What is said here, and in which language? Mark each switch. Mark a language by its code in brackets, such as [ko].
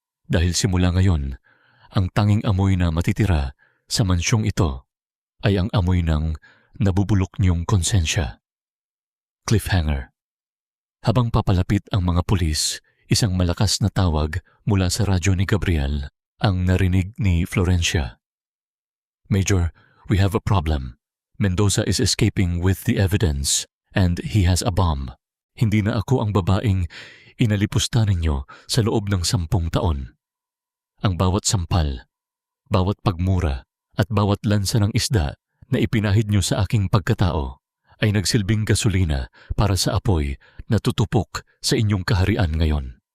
[tl] Dahil simula ngayon, ang tanging amoy na matitira sa mansyong ito ay ang amoy ng nabubulok niyong konsensya. Cliffhanger. Habang papalapit ang mga pulis, isang malakas na tawag mula sa radyo ni Gabriel ang narinig ni Florencia. [en] Major, we have a problem. Mendoza is escaping with the evidence and he has a bomb. [tl] Hindi na ako ang babaeng inalipusta ninyo sa loob ng 10 taon. Ang bawat sampal, bawat pagmura at bawat lansa ng isda na ipinahid nyo sa aking pagkatao ay nagsilbing gasolina para sa apoy na tutupok sa inyong kaharian ngayon.